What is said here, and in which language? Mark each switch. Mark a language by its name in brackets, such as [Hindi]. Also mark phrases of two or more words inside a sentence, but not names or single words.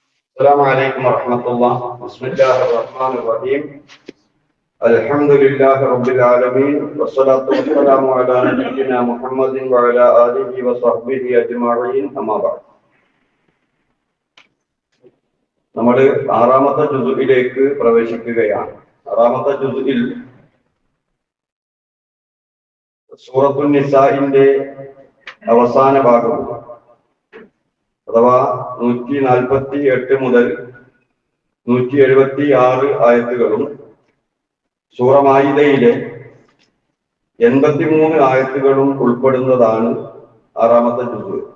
[Arabic] السلام عليكم ورحمة الله. بسم الله الرحمن الرحيم. الحمد لله رب العالمين والصلاة والسلام على نبينا محمد وعلى آله وصحبه أجمعين. أما بعد. [Malayalam] നമ്മൾ ആറാമത്തെ ജുസുഇലേക്ക് പ്രവേശിക്കുകയാണ്. ആറാമത്തെ ജുസുഇൽ സൂറത്തുൻ നിസാഇന്റെ അവസാന ഭാഗം അഥവാ 148 മുതൽ 176 ആയത്തുകളും സൂറ മാഇദയിലെ 83 ആയത്തുകളും ഉൾപ്പെടുന്നതാണ് ആറാമത്തെ ജുസ്.